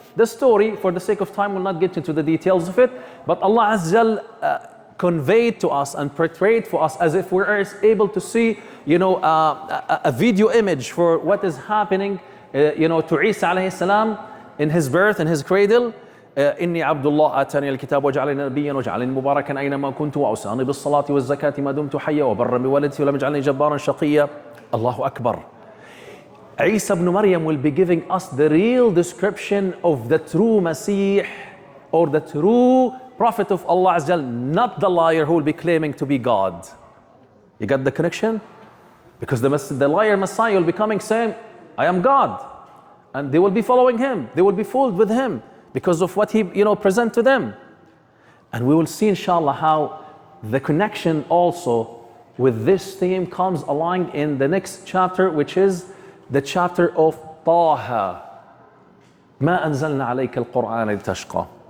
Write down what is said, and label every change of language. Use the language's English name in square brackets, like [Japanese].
[English] The story, for the sake of time, will not get into the details of it, but Allah Azza wa Jal conveyed to us and portrayed for us as if we are able to see, a video image for what is happening, to Isa alayhi salam in his birth, in his cradle. [Arabic] إني عبد الله آتاني الكتاب وجعلني نبيا وجعلني مباركا أينما كنت وأوصاني بالصلاة والزكاة ما دمت حيا وبرا بوالدتي ولم يجعلني جبارا شقيا. الله أكبر. [English] Isa ibn Maryam will be giving us the real description of the true Masih or the true Prophet of Allah Azza wa Jal, not the liar who will be claiming to be God. You got the connection? Because the liar Messiah will be coming saying, I am God. And they will be following him. They will be fooled with him because of what he present to them. And we will see inshallah how the connection also with this theme comes along in the next chapter, which is the chapter of Taha. [Arabic] ما أنزلنا عليك القرآن لتشقى.